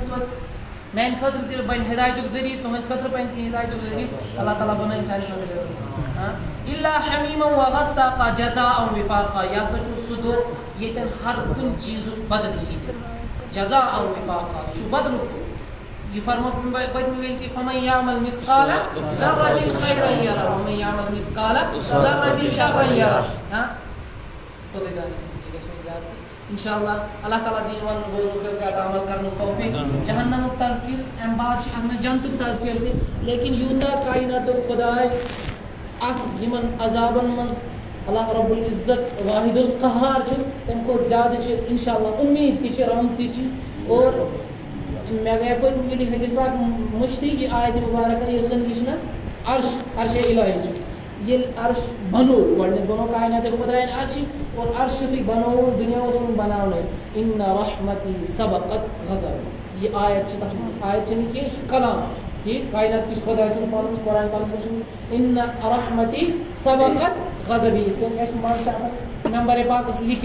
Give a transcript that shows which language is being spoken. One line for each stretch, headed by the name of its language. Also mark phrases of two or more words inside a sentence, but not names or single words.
Kashmiri: توتہِ میانہِ خٲطرٕ تہِ بَنہِ ہِدایتُک ذٔریعہٕ تُہٕنٛدِ خٲطرٕ بَنہِ تہِ ہِدایتُک ذٔریعہٕ اللہ تعالیٰ بَنٲیِن سانہِ خٲطرٕ
Arabic: الا حمیما وغساقا جزاء وفاقا
Kashmiri: یہِ ہسا چھُ سُہ دۄہ ییٚتٮ۪ن ہر کُنہِ چیٖزُک بدلہٕ یی
Arabic: جزاء وفاقا
Kashmiri: یہِ چھُ بدلُک دۄہ یہ فرمو پٔتمہِ وِلہِ تہِ
Arabic: فمن یعمل مثقال ذرة خیرا یرہ ومن یعمل مثقال ذرة شرا یرہ
Kashmiri: انشاءاللہ اللہ تعالیٰ دین ون زیادہ عمل کرنُک توفیق جہنمُک تذکر امہِ بعد چھِ اتھ منٛز جنتُک تذکر تہِ لیکن یوٗتاہ کایناتُک خۄداے اتھ یِمن عذابن منٛز
Arabic: اللہ رب العزت واحد القہار
Kashmiri: چھُ تمہِ کھۄتہٕ زیادٕ چھِ انشاءاللہ اُمید تہِ چھِ رحم تہِ چھِ اور مےٚ گٔیے پٔتمہِ وِلہِ حدیث پاک مٔشتٕے یہِ آیتِ مُبارکہ یُس زن یہِ چھُنہ عرشِ الہی چھُ ییٚلہِ عرش بنوو گۄڈٕنیتھ بنوو کایناتُک خۄدایَن عرشہِ اور عرش یُتھُے بنووُن دُنیا اوس وُنہِ بناونٕے
Arabic: اِنَّ رحمتی سبقت غضب
Kashmiri: یہِ آیت چھِ تَتھ منٛز آیت چھَنہٕ کینٛہہ یہِ چھُ کلام ٹھیٖک کاینات کِس خۄداے سُنٛد پَنُن قرآن پاکَس منٛز چھُ
Arabic: اِنَّ رحمتی سبقت غضبی
Kashmiri: یِتھ کٔنۍ اَسہِ منٛز چھِ آسان ممبرِ پاکَس لیٖکھِتھ